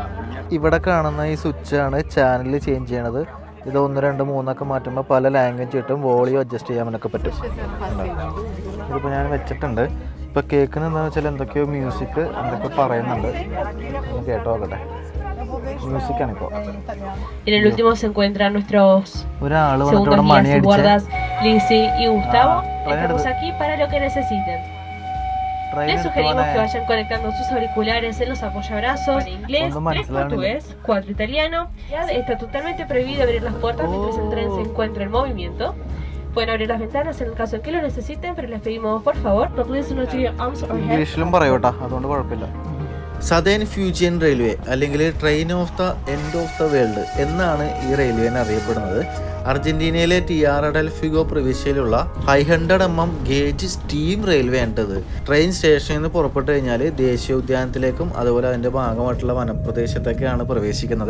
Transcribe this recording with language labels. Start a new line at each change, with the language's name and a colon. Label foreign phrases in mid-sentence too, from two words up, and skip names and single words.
Malayalam: ഇവിടെ കാണുന്ന ഈ സ്വിച്ചാണ്
English: channel change
Malayalam: ചെയ്യണത്. ഇത് 1, 2, 3 ഒക്കെ മാറ്റുമ്പോൾ പല ലാംഗ്വേജ് കിട്ടും.
English: volume adjust
Malayalam: ചെയ്യാനൊക്കെ പറ്റും. ഇതിപ്പോൾ ഞാൻ വെച്ചിട്ടുണ്ട്. ഇപ്പോൾ കേൾക്കുന്നത് എന്താണെന്ന് വെച്ചാൽ എന്തൊക്കെയോ മ്യൂസിക് എന്തൊക്കെ പറയുന്നുണ്ട്. കേട്ടോ നോക്കട്ടെ. മ്യൂസിക്കാണിപ്പോൾ.
Spanish: En el último se encuentran nuestros
Malayalam: ഒരാൾ
Spanish: segundos
Malayalam: വന്നിട്ട് മണി
Spanish: guías y
Malayalam: അടിച്ച്
Spanish: guardas, Lizzie y Gustavo. Traen Estamos el- aquí para lo que necesiten. Les sugerimos que vayan conectando sus auriculares en los apoyabrazos. En inglés, Cuando más 3 se la abren. portugués, 4 italiano. Está totalmente prohibido abrir las puertas mientras el tren se encuentra en movimiento. Pueden abrir las ventanas en el caso de que lo necesiten, pero les pedimos por favor,
English: don't listen to your arms or head.
Malayalam: ഇംഗ്ലീഷിലും പറയൂ കേട്ടോ, അതുകൊണ്ട് കുഴപ്പമില്ല. സദേൺ ഫ്യൂജിയൻ റെയിൽവേ അല്ലെങ്കിൽ ട്രെയിൻ ഓഫ് ദ എൻഡ് ഓഫ് ദ വേൾഡ് എന്നാണ് ഈ റെയിൽവേനെ അറിയപ്പെടുന്നത്. അർജന്റീനയിലെ ടിയാറ ഡെൽ ഫ്യൂഗോ പ്രവിശ്യയിലുള്ള 500 mm
English: gauge steam railway
Malayalam: ആണിത്. ട്രെയിൻ സ്റ്റേഷനിൽ നിന്ന് പുറപ്പെട്ടു കഴിഞ്ഞാൽ ദേശീയോദ്യാനത്തിലേക്കും അതുപോലെ അതിൻ്റെ ഭാഗമായിട്ടുള്ള വനപ്രദേശത്തേക്കാണ് പ്രവേശിക്കുന്നത്.